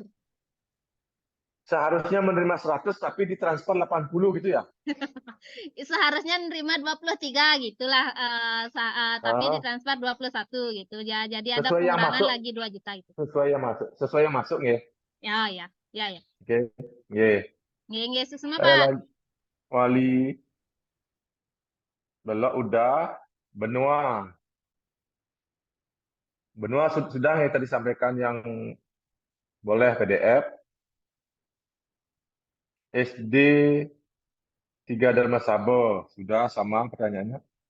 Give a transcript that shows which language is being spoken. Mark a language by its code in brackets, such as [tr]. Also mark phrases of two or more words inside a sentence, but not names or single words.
[id] seharusnya menerima 100 tapi ditransfer 80 gitu ya? Seharusnya nerima 23 gitulah, tapi ditransfer 21 gitu ya. Jadi ada Sesuai yang pengurangan masuk. lagi 2 juta itu. Sesuai yang masuk ya? Ya. Oke. Nggih. Nggih, susuna Saya Pak. Wali Belok udah, Benua. Benua sudah ya tadi sampaikan yang boleh PDF. SD 3 Dharma Sabo, sudah sama pertanyaannya.